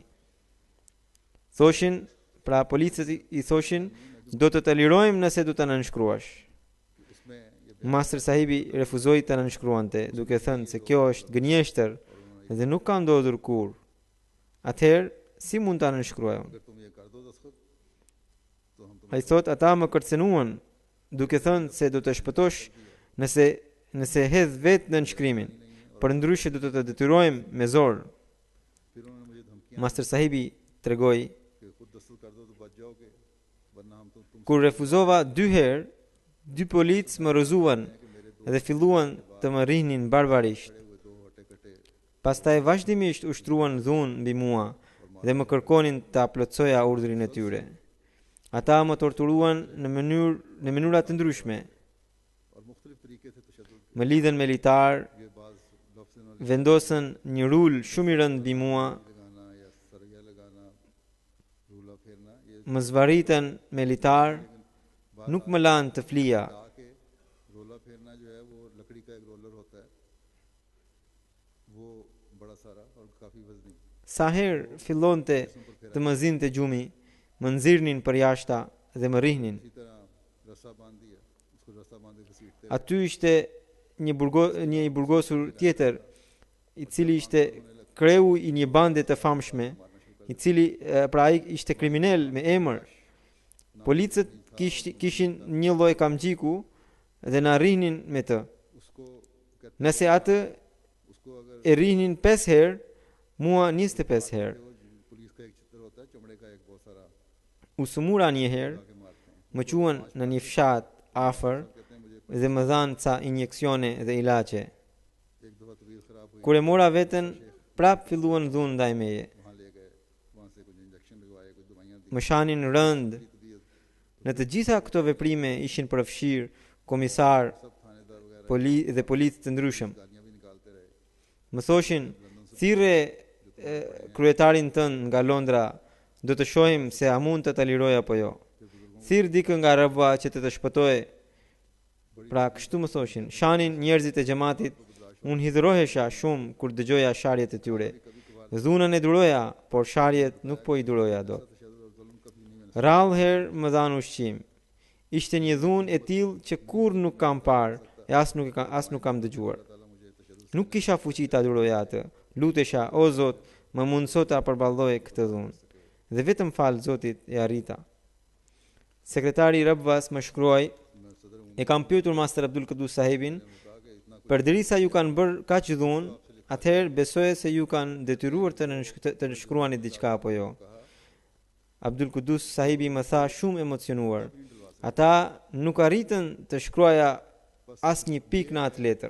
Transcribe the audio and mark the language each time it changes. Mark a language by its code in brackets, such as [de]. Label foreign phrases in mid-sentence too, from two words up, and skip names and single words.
[sq] Thoshin, pra policët i thoshin, do të lirojmë nëse do ta nënshkruash. [ur] اس میں یہ [sq] Master sahibi refuzoi ta nënshkruante, duke thënë se kjo është gënjeshtër dhe nuk ka ndodhur kur. Atëherë, si mund ta nënshkruaj unë? [ur] اگر تم یہ کر دو دستخط تو ہم [sq] Ai thot, ata më kërcenuan, duke thënë se do të shpëtosh nëse hedh vetë në nënshkrimin. Për ndryshe do të të detyrojmë me zor. [ur] پھر انہوں نے مجھے دھمکیاں [sq] Master sahibi tregoi, [ur] کہ خود دستخط کر دو تو بچ جاؤ گے ورنہ ہم تم [sq] kur refuzova 2 herë, 2 policë më rrëzuan dhe filluan të më rrihnin barbarisht. [ur] کھڑے ہوئے دو ہٹے کٹے [sq] Pastaj vazhdimisht ushtruan dhunë mbi mua dhe më kërkonin ta plotësoja urdhrin e tyre. Ata më torturuan në mënyra të ndryshme. [ur] اور مختلف طریقے سے تشدد [sq] Më lidhen me litar, [ur] یہ بعض لفظ انہوں نے [sq] vendosën një rul shumë i rënd mbi mua, [ur] لگانا یا سریا لگانا رولا پھیرنا یہ [sq] më zvarritën me litar nuk më lanë të flija. [ur] لا کے رولا پھیرنا جو ہے وہ لکڑی کا ایک رولر ہوتا ہے، وہ بڑا سارا اور کافی وزنی, [sq] Sa herë fillonte të më zinte gjumi, më nxirrnin për jashta dhe më rrihnin. [ur] اسی طرح رسا باندھ دیا، اس کو رسا باندھے گھسیٹتے [sq] Aty ishte një i burgosur tjetër, i cili ishte kreu i një bande të famshme, i cili pra ai ishte kriminal me emër. Policët kishin një lloj kamxhiku dhe na rrihnin me të. [ur] اس کو کہتے [sq] Nëse atë [ur] اس کو اگر [sq] e rrihnin 5 herë, mua 25 herë. [ur] وہ پولیس کا ایک چتر ہوتا ہے چمڑے کا ایک بہت سارا [sq] U sëmura një herë, [ur] کے مارتے ہیں, [sq] më quan në një fshat afër [ur] کہتے ہیں مجھے [sq] dhe më dhanë ca injeksione dhe ilaçe. [ur] ایک دفعہ طبیعت خراب ہوئی, [sq] Kur e mora veten, prap filluan dhunë ndaj meje. [ur] وہاں لے گئے، وہاں سے کچھ انجکشن لگوائے، کچھ دوائیاں دی, [sq] Më shanin rënd. [ur] तबीयत [sq] Në të gjitha këto veprime ishin përfshirë komisar [ur] سب تھانیدار وغیرہ [sq] dhe policë të ndryshëm. [ur] گالیاں بھی نکالتے رہے, [sq] Më thoshin, thirrë kryetarin tënd nga Londra, do të shohim se a mund të ta liroj apo jo. Thirr dikë nga rrëva që të shpëtojë. Pra kështu më thoshin, shanin njerëzit e xhamatit. Unë hidhrohesha shumë kur dëgjoja sharjet e tyre. Dhunën e duroja, por sharjet nuk po i duroja dot. [ur] تشدد اور ظلم کبھی نہیں میں نے [sq] Rallë herë më dhanë ushqim. Ishte një dhunë e tillë që kur nuk kam parë e as nuk kam dëgjuar. [ur] تالا مجھے تشدد [sq] Nuk kisha fuqi ta duroja atë. Lutesha, o Zot, më mundso ta përballoj këtë dhunë. Dhe vetëm fal Zotit e arrita. Sekretari i Rabvas më shkruaj, [ur] میں صدر [sq] e kam pyetur Master Abdul Qudus sahibin, [ur] کہا کہ اتنا [sq] përderisa ju kanë bërë kaq dhunë, atëherë besoje se ju kanë detyruar të shkruani diçka apo jo. Abdul Qudus sahibi më tha shumë emocionuar. Ata nuk arritën të shkruaja asnjë pikë në atë letër.